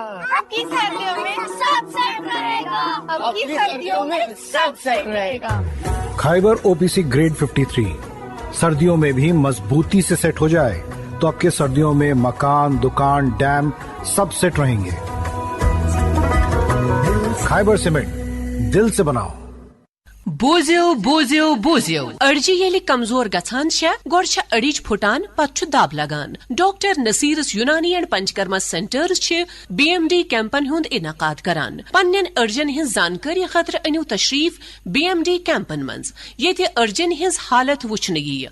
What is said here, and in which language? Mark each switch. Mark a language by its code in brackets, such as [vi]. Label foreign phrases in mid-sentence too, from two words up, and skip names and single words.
[ur] اب کی سردیوں میں سب سیٹ رہے گا. اب کی سردیوں میں سب سیٹ رہے گا. خیبر او پی سی گریڈ 53 سردیوں میں بھی مضبوطی سے سیٹ ہو جائے تو اب کے سردیوں میں مکان، دکان، ڈیم سب سیٹ رہیں گے. خیبر سیمنٹ، دل سے بناؤ. [ks] بوزیو بوزیو بوزیو اڑجہ ییلہِ کمزور گژھان گۄڈٕ چھِ أڑِج پھُٹان پتہٕ چھُ دب لگان. ڈاکٹر نصیرس یونانی اینڈ پنچکرما سینٹرز چھِ BMD کیمپن ہُند انعقاد کران. پننٮ۪ن أڑجن ہٕنٛز زانکٲری خٲطرٕ أنِو تشریف BMD کیمپن منٛز ییٚتہِ أڑجن ہٕنٛز حالت وٕچھنہٕ یِیہِ.